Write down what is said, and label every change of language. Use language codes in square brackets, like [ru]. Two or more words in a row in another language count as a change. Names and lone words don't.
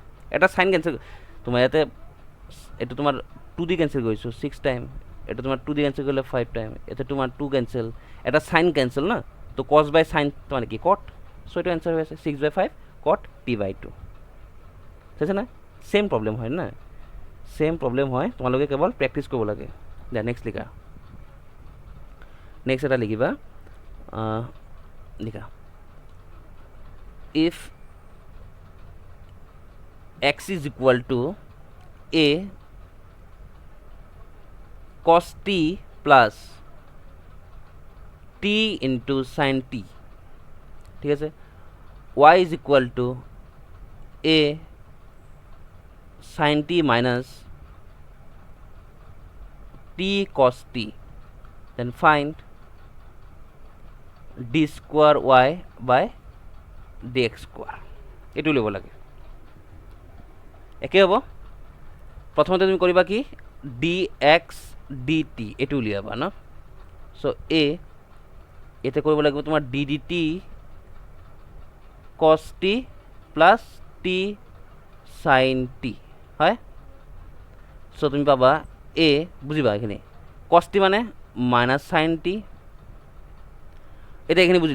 [as] এটা সাইন কেঞ্চেল তোমাৰ ইয়াতে, এইটো তোমাৰ 2 দি কেঞ্চেল কৰিছোঁ 6 টাইম, এটা তোমাৰ 2 দি কেঞ্চেল কৰিলে 5 টাইম, এটা তোমাৰ 2 কেঞ্চেল, এটা সাইন কেঞ্চেল না, তো [en] cos by [as] সাইন তোমাৰ কি cot, চ' এইটো এনচাৰ হৈ আছে [en] 6/5 cot t by 2, [as] ঠিক আছে না? [en] same problem [as] হয় না, [en] same problem [as] হয়, তোমালোকে কেৱল প্ৰেক্টিছ কৰিব লাগে। দিয়া নেক্সট লিখা, নেক্সট এটা লিখিবা, লিখা [en] if x is equal to a cos t plus t into sin t, [as] ঠিক আছে? [en] y is equal to a sin t minus t cos t, then find d square y by dx square, [as] এইটো উলিয়াব লাগে। একে হ'ব, প্ৰথমতে তুমি কৰিবা কি [en] dx dt [as] এইটো উলিয়াবা ন। চ' এতিয়া কৰিব লাগিব তোমাৰ [en] d dt cos t plus t sin t, [as] হয়? চ' তুমি পাবা বুজিবা এইখিনি [en] cos t [as] মানে [en] minus sin t, [as] এতিয়া এইখিনি বুজি